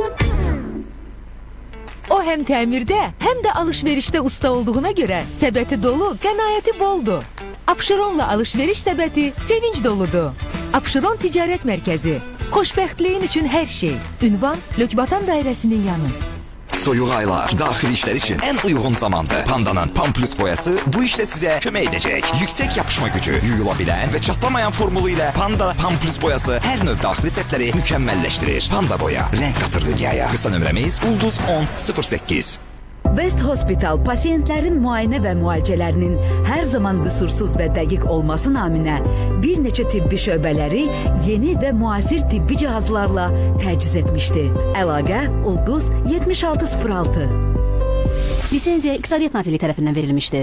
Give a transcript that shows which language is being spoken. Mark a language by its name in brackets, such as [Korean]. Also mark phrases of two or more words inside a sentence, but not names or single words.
[Azerbaijani] O həm təmirdə, həm də alış-verişdə usta olduğuna görə səbəti dolu, qənaəti boldur. Abşeronla alış-veriş səbəti sevinc doludur. Abşeron Ticarət Mərkəzi. Xoşbəxtliyin üçün hər şey. Ünvan Lökbatan dairəsinin yanı. [Turkish] Soyuq aylar daxili işler için en uygun zamandır. Panda'nın Pamplus boyası bu işte size kömək edecek. Yüksek yapışma gücü, yuyulabilen ve çatlamayan formulu ile Panda Pamplus boyası her növ daxili setleri mükemmelleştirir. Panda boya, renk katır dünyaya. [Azerbaijani] Kısa nömrəmiz Ulduz 1008. Best Hospital pasientlərin müayinə və müalicələrinin hər zaman qüsursuz və dəqiq olması naminə bir neçə tibbi şöbələri yeni və müasir tibbi cihazlarla təchiz etmişdi. Əlaqə Ulduz 7606. Lisenziya İqtisadiyyat Nazirliyi tərəfindən verilmişdi.